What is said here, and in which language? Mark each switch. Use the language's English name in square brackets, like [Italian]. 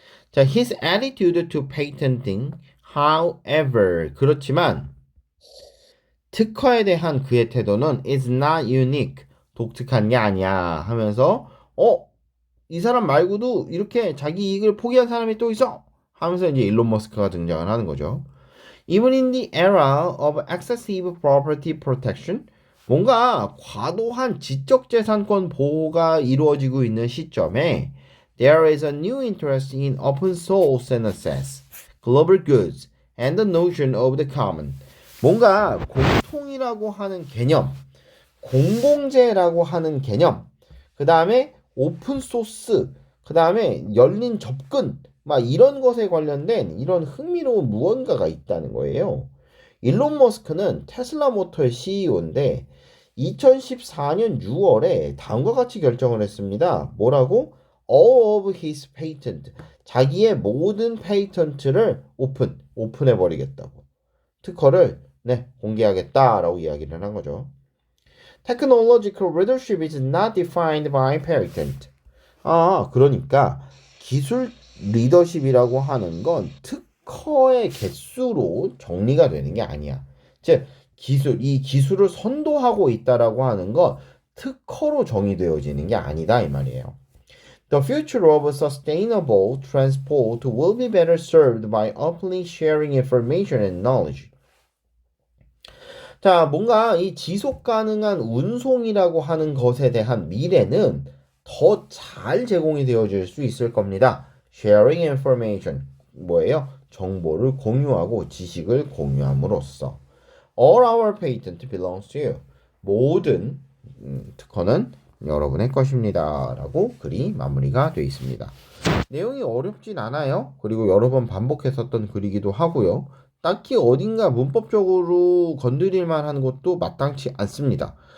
[Korean] 자, [English] his attitude to patenting, however, [Korean] 그렇지만 특허에 대한 그의 태도는 [English] is not unique, [Korean] 독특한 게 아니야 하면서 이 사람 말고도 이렇게 자기 이익을 포기한 사람이 또 있어 하면서 이제 일론 머스크가 등장을 하는 거죠. [English] Even in the era of excessive property protection, [Korean] 뭔가 과도한 지적재산권 보호가 이루어지고 있는 시점에 [English] there is a new interest in open source and access, global goods, and the notion of the common. [Korean] 뭔가 공통이라고 하는 개념, 공공재라고 하는 개념, 그 다음에 오픈 소스, 그 다음에 열린 접근, 막 이런 것에 관련된 이런 흥미로운 무언가가 있다는 거예요. 일론 머스크는 테슬라 모터의 CEO인데 2014년 6월에 다음과 같이 결정을 했습니다. 뭐라고? [English] All of his patent. [Korean] 자기의 모든 페이턴트를 오픈해 버리겠다고. 특허를 공개하겠다라고 이야기를 한 거죠. [English] Technological leadership is not defined by patent. [Korean] 그러니까 기술 리더십이라고 하는 건 특허의 개수로 정리가 되는 게 아니야. 즉, 이 기술을 선도하고 있다라고 하는 건 특허로 정의되어지는 게 아니다 이 말이에요. [English] The future of sustainable transport will be better served by openly sharing information and knowledge. [Korean] 자, 뭔가 이 지속 가능한 운송이라고 하는 것에 대한 미래는 더 잘 제공이 되어질 수 있을 겁니다. [English] Sharing information. [Korean] 뭐예요? 정보를 공유하고 지식을 공유함으로써. [English] All our patent belongs to you. [Korean] 모든 특허는 여러분의 것입니다. 라고 글이 마무리가 되어 있습니다. 내용이 어렵진 않아요. 그리고 여러 번 반복했었던 글이기도 하고요. 딱히 어딘가 문법적으로 건드릴 만한 것도 마땅치 않습니다.